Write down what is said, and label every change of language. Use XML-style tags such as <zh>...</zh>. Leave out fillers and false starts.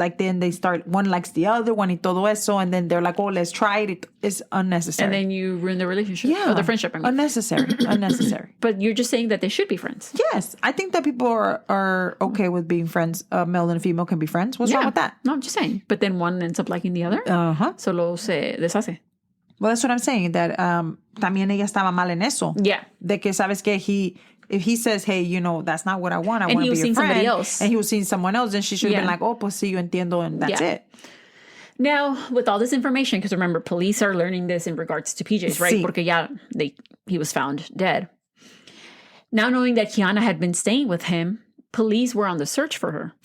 <en>Like, then they start, one likes the other one</en> <es>y todo eso,</es> <en>and then they're like, oh, let's try it. It's unnecessary. And then you ruin the relationship. Yeah. Or the friendship. I mean. Unnecessary. But you're just saying that they should be friends. Yes. I think that people are okay with being friends. A male and a female can be friends. What's wrong with that? No, I'm just saying. But then one ends up liking the other. Uh-huh.</en> <es>Solo se deshace.</es> <en>Well, that's what I'm saying, that</en> <es>también ella estaba mal en eso.</es> <en>Yeah.</en> <es>De que, sabes que</es> <en>if he says, hey, that's not what I want, I want to be your friend. Somebody else. And he was seeing someone else, then she should have been like, oh,</en> <es>pues sí, yo entiendo,</es> <en>and that's it. Now, with all this information, because remember, police are learning this in regards to PJ's, right?</en> <es>Sí. Porque ya</es> <en>he was found dead. Now knowing that Keana had been staying with him, police were on the search for her.</en>